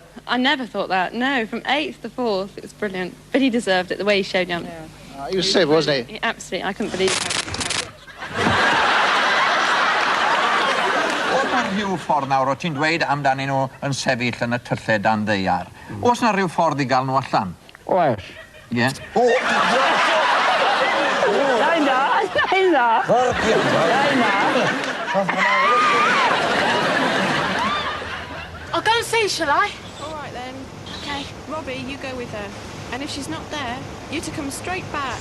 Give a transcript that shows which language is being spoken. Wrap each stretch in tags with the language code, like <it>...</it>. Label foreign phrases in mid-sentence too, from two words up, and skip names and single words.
<en>I never thought that, no. From 8th to 4th, it was brilliant. But he deserved it, the way he showed down. Yeah. He was super, wasn't he? Absolutely, I couldn't believe how...</en> <cy>Oes 'na rhyw ffordd nawr, o ti'n dweud amdanyn nhw yn sefyll yn y tylle dan ddeiar. Oes 'na rhyw ffordd I gael nhw allan? Oes. Ie?</cy> <en>I'll go and see, shall I? All right, then. Okay. Robbie, you go with her. And if she's not there, you to come straight back.</en>